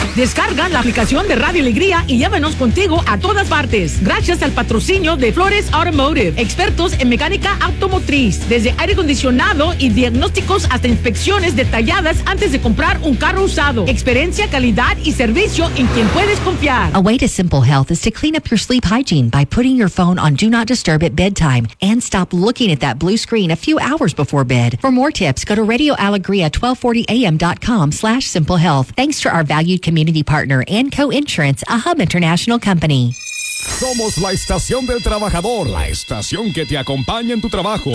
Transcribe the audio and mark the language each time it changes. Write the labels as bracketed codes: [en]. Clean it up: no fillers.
[es] Descarga la aplicación de Radio Alegría y llévanos contigo a todas partes. Gracias al patrocinio de Flores Automotive, expertos en mecánica automotriz, desde aire acondicionado y diagnósticos hasta inspecciones detalladas antes de comprar un carro usado. Experiencia, calidad y servicio en quien puedes confiar. [en] A way to simple health is to clean up your sleep hygiene by putting your phone on Do Not Disturb at bedtime and stop looking at that blue screen a few hours before bed. For more tips, go to Radio Alegría 1240am.com/simple health. Thanks to our valued community partner and co-insurance, a Hub International Company. [es] Somos la estación del trabajador, la estación que te acompaña en tu trabajo.